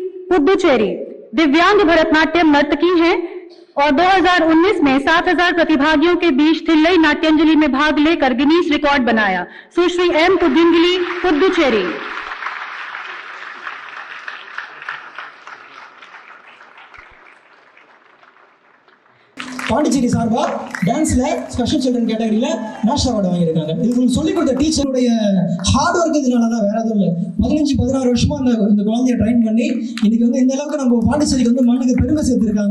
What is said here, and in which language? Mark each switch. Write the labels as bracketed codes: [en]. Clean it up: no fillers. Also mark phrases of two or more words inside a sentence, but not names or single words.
[hi] पुडुचेरी दिव्यांग भरतनाट्यम नर्तकी हैं और 2019 में 7,000 प्रतिभागियों के बीच थिल्लई नाट्यांजलि में भाग लेकर गिनीज रिकॉर्ड बनाया। सुश्री एम पुडिंगली, पुडुचेरी। [ta] பாண்டிச்சேரி சார்பா டான்ஸ்ல [en] special children [ta] கேட்டகரியில [en] national award [ta] வாங்கியிருக்காங்க. இது உங்களுக்கு சொல்லிக் கொடுத்த டீச்சருடைய [en] hard work [ta] இதனால தான், வேற எதுவும் இல்லை. 15-16 வருஷமா இந்த குழந்தைய ட்ரைன் பண்ணி இன்னைக்கு இந்த அளவுக்கு நம்ம பாண்டிச்சேரிக்கு மண்ணுக்கு பெருமை சேர்த்திருக்காங்க.